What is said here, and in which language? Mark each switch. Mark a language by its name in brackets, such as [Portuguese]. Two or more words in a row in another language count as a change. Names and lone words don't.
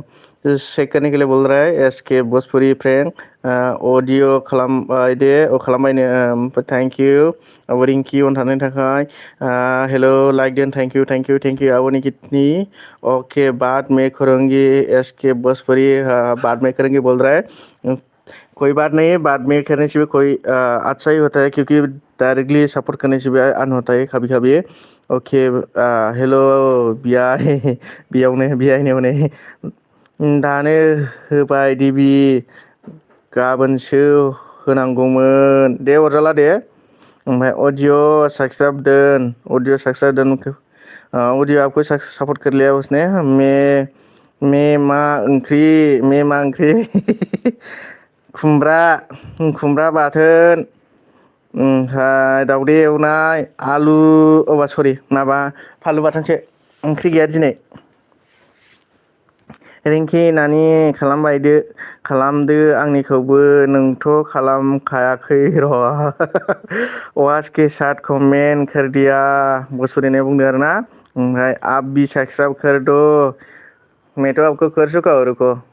[Hindi] शेख करने के लिए बोल रहा है एसके भोजपुरी फ्रेंड। [Bodo] ऑडियो खालामबाय दे, खालामबायनो। [English] thank you [Bodo] अब रिंकी अन थानायनि थाखाय। हेलो लाइक देन, [English] thank you thank you [Bodo] आब'नि कितनी। [Hindi] ओके बाद में करूँगी एसके भोजपुरी, बाद में करेंगे बोल रहा है। कोई बात नहीं है, बाद में करने से भी कोई अच्छा ही होता है, क्योंकि डायरेक्टली सपोर्ट करने से भी अन होता है कभी कभी। [English] okay hello [Bodo] बियाय बेयावनो बियायनो हनै दानो होबाय डिबि, गाबोनसो होनांगौमोन दे, अरजाला दे। ओमफ्राय ऑडियो सब्सक्राइब दोन। [Hindi] ऑडियो आपको सपोर्ट कर लिया उसने। [Bodo] मैं मा ओंख्रि खुमब्रा बाथोन, ओमफ्राय दावदै एवनाय, आलु सरि माबा फालु बाथोनसो, ओंख्रि गैया दिनै। रिंकि नानि खालामदो आंनिखौबो, नोंथ' खालामखायाखै र'। [Hindi] वाच के साथ कमेंट कर दिया भोजपुरी ने [Bodo] बुंदों आरो ना। [Hindi] ओमफ्राय आप भी सब्सक्राइब कर दो, मैं तो आपको कर चुका हूँ, रुको।